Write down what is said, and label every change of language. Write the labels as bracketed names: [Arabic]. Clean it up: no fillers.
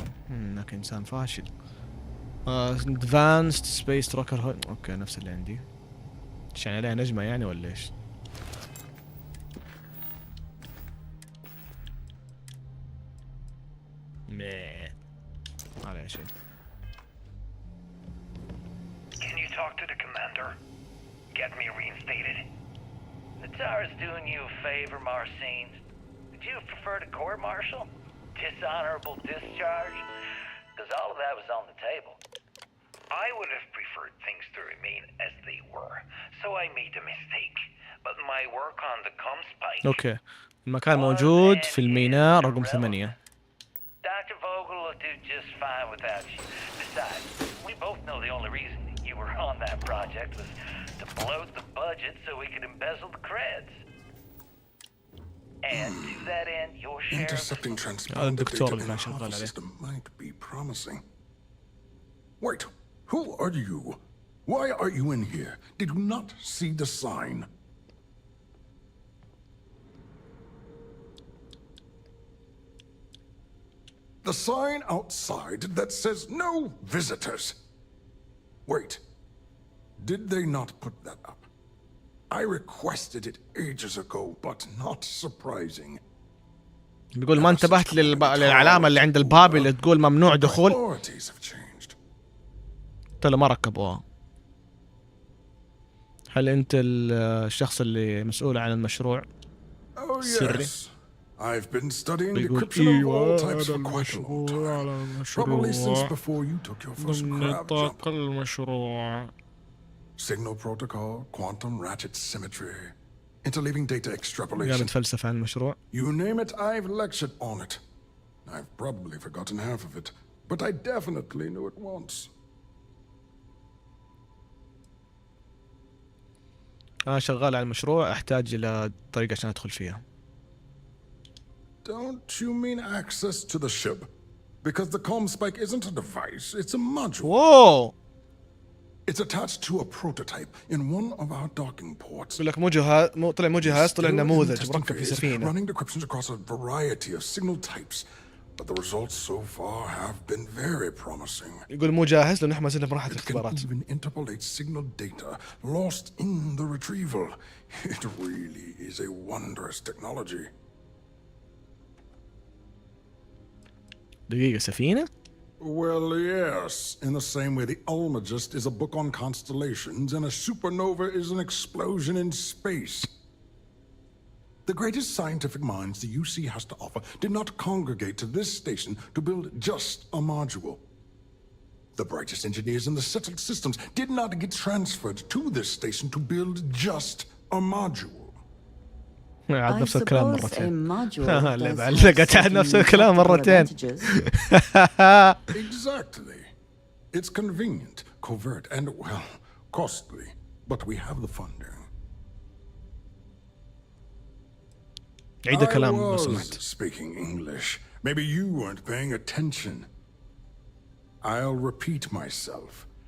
[Arabic] انك انسان فاشل. advanced space tracker. اوكي نفس اللي عندي. ايش يعني عليها نجمة يعني ولا ايش؟ ما عليها شيء. [English] Can you talk to the commander? Get me reinstated? The Tsar's doing you a favor, Marcine. Would you prefer to court-martial? Dishonorable discharge? Because all of that was on the table. I would have preferred things to remain as they were, so I made a mistake. But my work on the comms pipe... [Arabic] اوكي المكان موجود في الميناء رقم 8. [English] Dr. Vogel will do just fine without you. Besides, we both know the only reason you were on that project was to bloat the budget so we could embezzle the creds. And to that end, your share intercepting transponder data in the Harvey system might be promising. Wait, who are you? Why are you in here? Did you not see the sign? The sign outside that says no visitors. Wait, did they not put that up? I requested it ages ago, but not surprising. [Arabic] بيقول ما انتبهت للعلامة اللي عند الباب اللي تقول ممنوع دخول. قلت له ما ركبوها. هل أنت الشخص اللي مسؤول عن المشروع السري؟ [English] I've been studying decryption of all types for quite a long time. Probably since before you took your first crab jump. Signal protocol, quantum ratchet symmetry, interleaving data extrapolation. [Arabic] قاعد نتفلسف عن المشروع. [English] You name it, I've lectured on it. I've probably forgotten half of it, but I definitely knew it once. [Arabic] أنا شغال على المشروع، أحتاج إلى طريقة عشان أدخل فيها. [English] Don't you mean access to the ship? Because the comm spike isn't a device, it's a module. Whoa! It's attached to a prototype in one of our docking ports. [Arabic] يقول لك مو جهاز طلع نموذج مركب في سفينة. [English] Running decryptions across a variety of signal types, but the results so far have been very promising. [Arabic] يقول مو جاهز لأنه إحنا زلنا بمرحلة الاختبارات. [English] It can even interpolate signal data lost in the retrieval. It really is a wondrous technology. [Arabic] دقيقة سفينة؟ [English] Well, yes. In the same way the Almagist is a book on constellations and a supernova is an explosion in space. The greatest scientific minds the UC has to offer did not congregate to this station to build just a module. The brightest engineers in the settled systems did not get transferred to this station to build just a module. [Arabic] عاد نفس الكلام مرتين. اللي بعلقت عاد نفس الكلام مرتين. [English] Exactly. It's convenient, covert, and, well, costly. But we have the funding. [Arabic] عيد الكلام [English] I [Arabic] لو [English] was [Arabic] سمحت. [English] speaking English. Maybe you weren't paying attention. I'll repeat myself.